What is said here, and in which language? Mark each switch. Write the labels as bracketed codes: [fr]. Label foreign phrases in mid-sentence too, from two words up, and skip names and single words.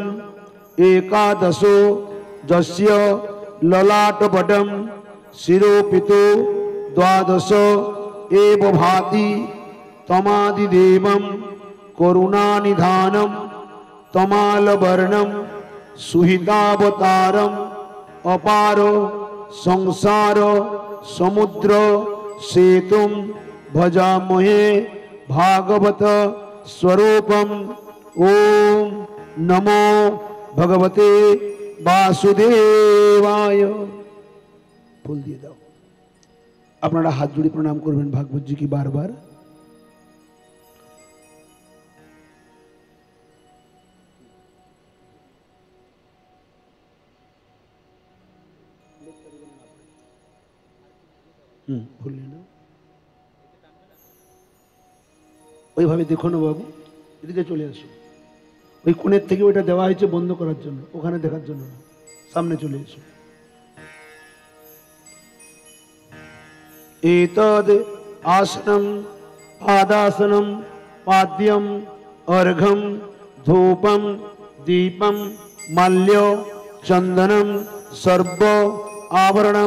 [sa] एकादशो जस्य ललाटपटम शिरोपितो द्वादश एव भाति तमादिदेवं करुणानिधानं तमालवर्णं सुहितावतारम् अपारो संसार समुद्र सेतुं भजामहे भागवत स्वरूपम्। ओम नमो भगवते বাসুদেবায়। [bn] ফুল দিয়ে দাও। আপনারা হাত জুড়ে প্রণাম করবেন ভাগবতজি কি বারবার। ফুল নিয়ে নাও। ওইভাবে দেখো না বাবু, এদিকে চলে আসো। ওই কোণের থেকে ওইটা দেওয়া হয়েছে বন্ধ করার জন্য, ওখানে দেখার জন্য না। সামনে চলে এসো। [sa] एतद् आसनं पादासनं पाद्यं अर्घं धूपं दीपं माल्य चंदनं सर्व आवरणं।